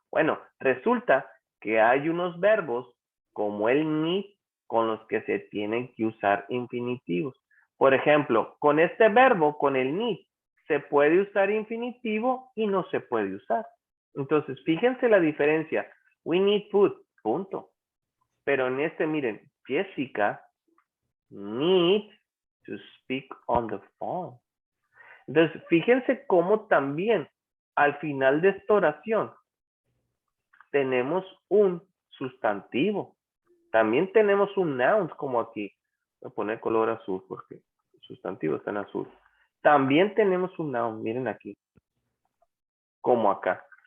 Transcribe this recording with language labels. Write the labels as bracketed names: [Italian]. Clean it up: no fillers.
[Spanish] Bueno, resulta que hay unos verbos como el need con los que se tienen que usar infinitivos. Por ejemplo, con este verbo, con el need, se puede usar infinitivo y no se puede usar. Entonces, fíjense la diferencia. [English] We need food, [Spanish] punto. Pero en este, miren, [English] Jessica needs to speak on the phone. [Spanish] Entonces, fíjense cómo también al final de esta oración tenemos un sustantivo. También tenemos un noun como aquí. Voy a poner color azul porque el sustantivo está en azul. También tenemos un noun, miren aquí. Como acá.